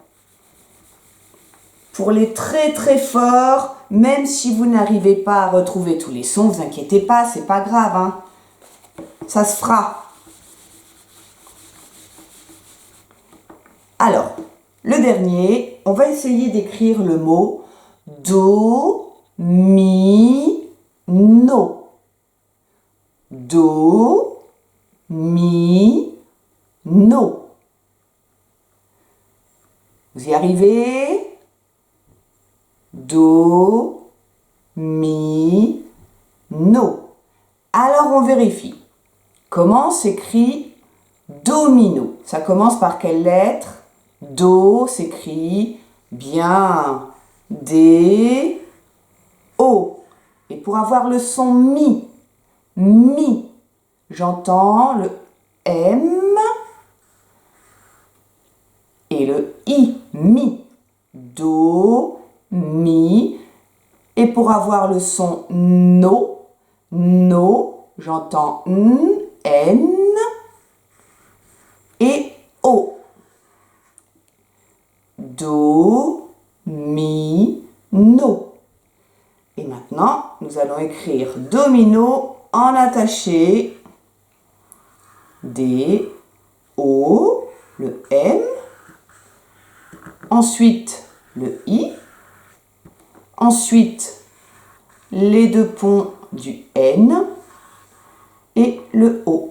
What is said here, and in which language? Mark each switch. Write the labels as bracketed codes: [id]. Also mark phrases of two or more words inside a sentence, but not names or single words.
[fr] Pour les très très forts, même si vous n'arrivez pas à retrouver tous les sons, ne vous inquiétez pas, c'est pas grave, hein. Ça se fera. Alors, le dernier, on va essayer d'écrire le mot do, mi, no. Do, mi, no. Vous y arrivez? Do, mi, no. Alors on vérifie. Comment s'écrit domino? Ça commence par quelle lettre? Do s'écrit Bien. D, O. Et pour avoir le son mi, j'entends le M et le I, mi. Do, mi. Et pour avoir le son no, j'entends N et O. Do, mi, no. Et maintenant, nous allons écrire domino en attaché. D, O, le M. Ensuite, le I. Ensuite, les deux ponts du N et le O.